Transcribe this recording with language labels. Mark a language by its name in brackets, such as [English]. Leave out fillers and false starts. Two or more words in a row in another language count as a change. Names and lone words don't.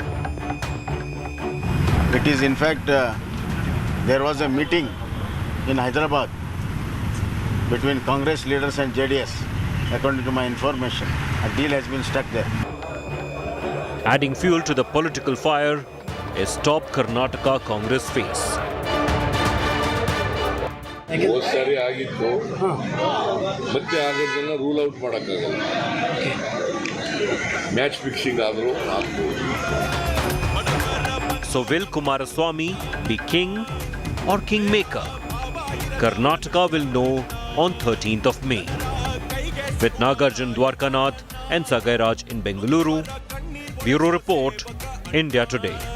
[English] It is in fact, there was a meeting in Hyderabad between Congress leaders and JDS. According to my information, a deal has been struck there. Adding fuel to the political fire is top Karnataka Congress face. [Hindi] बहुत सारे [Kannada] ಆಗಿತ್ತು ಮತ್ತೆ ಆಗೋದನ್ನ [English] rule out [Kannada] ಮಾಡಕ್ಕಾಗಲ್ಲ [English] match fixing [Kannada] ಆದರೂ ಆಗ್ಬೋದು. [English] So will Kumaraswamy be king or kingmaker? Karnataka will know on 13th of May. With Nagarjun Dwarkanath and Sagairaj in Bengaluru, Bureau Report, India Today.